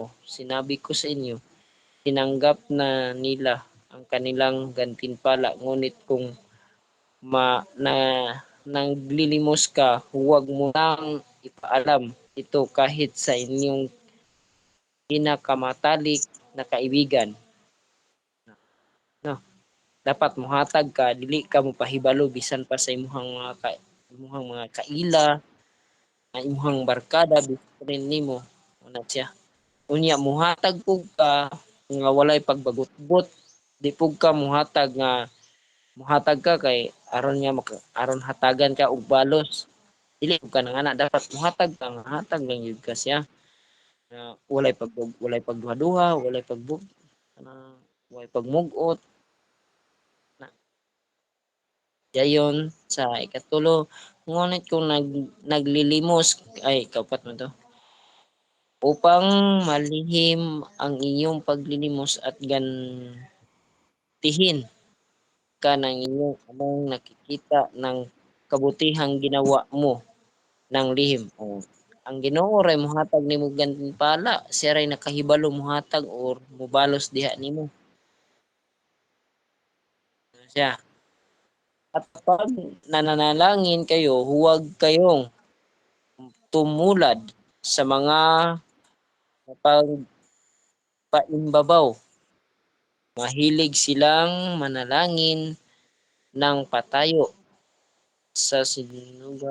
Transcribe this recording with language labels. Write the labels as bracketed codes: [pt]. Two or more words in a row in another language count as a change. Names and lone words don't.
[tl] Sinabi ko sa inyo, tinanggap na nila ang kanilang gantimpala. Ngunit kung na naglilimos ka, huwag mo nang ipaalam ito kahit sa inyong pinakamatalik na kaibigan. [ceb] No, dapat mohatag ka, dili ka mo pahibalo bisan pa sa imuhang mga kaila, ang imuhang barkada bisan nimo una siya. Unya mohatag pug ka nga walay pagbagot-bot, di pug ka muhatag ka kay aron hatagan ka og balos. Dili ka nang ana dapat muhatag ka nga hatag lang gyud ka siya. Walay pagduha-duha, walay pagmugot. [tl] Dayon sa ikatulo, ngunit kung naglilimos ay kaupat mo to. Upang malihim ang iyong paglilimos at gantihin ka ng inyong amang nakikita ng kabutihang ginawa mo ng lihim. [ceb] O, ang Ginoo ray mohatag nimo gantimpala, siya ray nakahibalo mohatag or mobalos diha nimo. Siya. [tl] At pag nananalangin kayo, huwag kayong tumulad sa mga pagpaimbabaw. Mahilig silang manalangin ng patayo sa sinuga.